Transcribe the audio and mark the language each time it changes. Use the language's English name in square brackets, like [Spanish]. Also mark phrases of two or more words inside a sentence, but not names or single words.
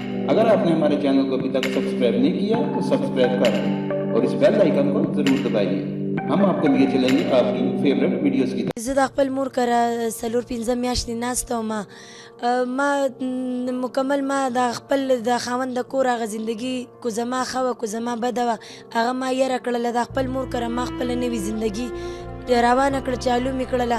[Hindi] अगर आपने हमारे चैनल को अभी तक सब्सक्राइब नहीं किया तो सब्सक्राइब करें और इस [English] bell icon [Hindi] को ज़रूर दबाइए। हम आपको लिए चलेंगे आपकी [English] favourite videos [Hindi] की तरफ। [Pashto] زه د خپل مور کره 4-5 میاشتې ناسته وم. ما مکمل ما د خپل د خاوند د کور هغه زندګي کو زما ښه وه کو زما بده وه هغه ما یره کړله. د خپل مور کره ما خپله نوې زندګي روانه کړه، چالو مې کړله.